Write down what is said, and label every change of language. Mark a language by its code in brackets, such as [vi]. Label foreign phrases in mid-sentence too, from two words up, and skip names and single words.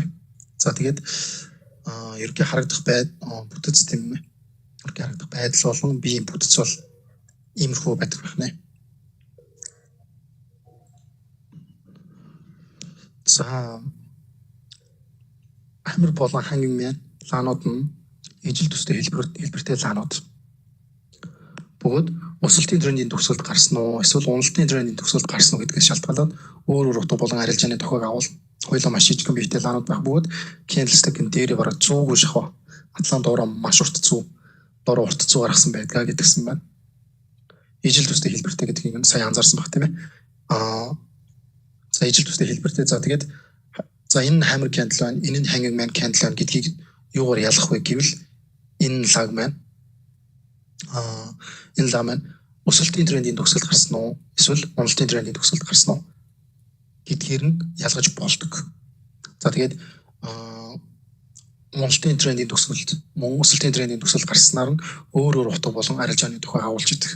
[mn] За тэгээд ерөнхий харагдах бүтц тийм ээ. Ерөнхий харагдах байдал болон биеийн бүтц бол иймэрхүү байдаг байна. За [en] hammer болон hanging man [mn] лаанууд нь ижил төстэй хэлбэртэй лаанууд. Бөгөөд өсөлтийн трендийн төгсгөлд гарсан уу, эсвэл уналтын трендийн төгсгөлд гарсан уу гэдгээс шалтгаалаад өөр утга болон арилжааны тохиог агуул хоёулаа маш жижигхэн биетэй лаанууд байх бөгөөд candlestick-ийн дээрээ бараг зүүгүй шахав. Атлан доороо маш урт зүү гаргасан байдгаа гэдгсэн байна. Ижил төстэй хэлбэртэй гэдгийг нь сайн анзаарсан баг тийм ээ. За ижил төстэй хэлбэртэй. За тэгээд за энэ [en] hammer candle [mn] байна, энэ нь [en] hanging man candle [mn] байна гэдгийг юугаар ялгах вэ гэвэл энэ лаг маань өсөлтийн трендийн төгсгөл гарсан уу? Эсвэл уналтын трендийн төгсгөл гарсан уу? Гэдгээр нь ялгаж болдог. За тэгээд уналтын трендийн төгсгөлд мөн өсөлтийн трендийн төгсгөл гарснаар нь өөр утга болон арилжааны тухай агуулж идэг.